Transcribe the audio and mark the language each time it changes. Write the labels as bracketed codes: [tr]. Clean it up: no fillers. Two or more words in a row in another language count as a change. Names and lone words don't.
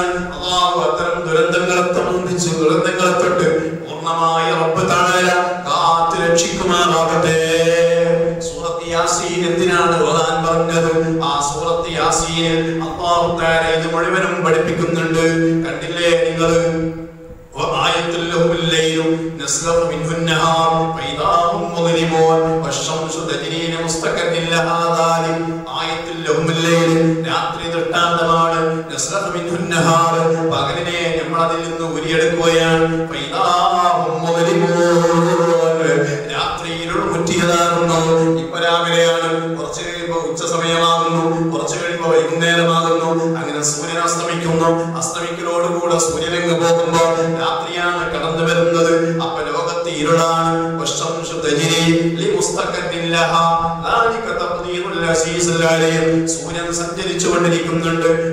[ml] അല്ലാഹു അത്തരം ദുരന്തങ്ങളെ സംബന്ധിച്ച് ദുരന്തങ്ങളെ തൊട്ട് പൂർണ്ണമായി [ar] رب تعالى [ml] കാത്ത് രക്ഷിക്കുമാറാകട്ടെ. സൂറത്ത് യാസീൻ എന്തിനാണ് ഓതാൻ പറഞ്ഞത്? ആ സൂറത്ത് യാസീനിൽ [ar] الله تعالى [ml] ഇത് മുഴുവനും പഠിപ്പിക്കുന്നുണ്ട്. കണ്ടില്ലേ നിങ്ങൾ? [ar] وآية لهم الليل نسلخ منه النهار فإذا هم مظلمون والشمس تجري لمستقر لها ذلك آية لهم الليل [ml] രാത്രി ദൃഷ്ടാന്തമാണ്. [ar] نسلخ منه النهار [ml] പകലിനെ നമ്മൾ അതിൽ നിന്ന് ഉരിയെടുക്കുകയാണ്. [ar] فإذا هم مظلمون [ml] രാത്രി ഇരുൾ മുറ്റിയതാകുന്നു. ഇപ്പൊ രാവിലെയാണ്, കുറച്ച് കഴിയുമ്പോൾ ഉച്ച സമയമാകുന്നു, കുറച്ച് കഴിയുമ്പോൾ വൈകുന്നേരമാകുന്നു. അങ്ങനെ സൂര്യൻ അസ്തമിക്കുന്നു. അസ്തമിക്കലോടുകൂടെ സൂര്യനെങ്ങ് പോകുമ്പോ രാത്രിയാണ് കടന്നു വരുന്നത്. അപ്പൊ ലോകത്ത് ഇരുളാണ്. സൂര്യൻ സഞ്ചരിച്ചു കൊണ്ടിരിക്കുന്നുണ്ട്.